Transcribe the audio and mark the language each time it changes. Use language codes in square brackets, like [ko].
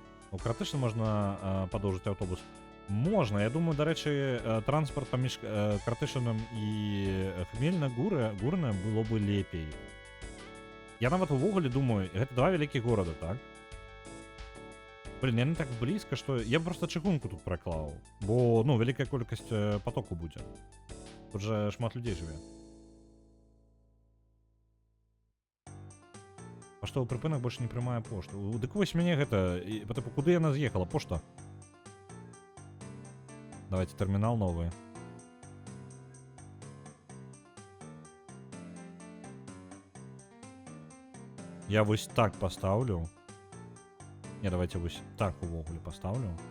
[uk] У Кратишин можна подовжити автобус? Можна. Я думаю, до речі, транспорт поміж Кратишином і Хмельне-Гурне було б лепей. [be] Я нават увогуле думаю, гэта два вялікіх горада, так? Блин, я не так блізка, што я б просто чыгунку тут праклаў, бо, ну, вялікая колькасць потоку будзе. Тут же шмат людзей жыве. Паштовы прыпынак больше не прымае пошту. Дык вось мяне гэта, тыпу, куды яна з'ехала? Пошта. [ru] Давайте терминал новый. [be] Я вось так поставлю. Не, давайте вось так увогуле поставлю.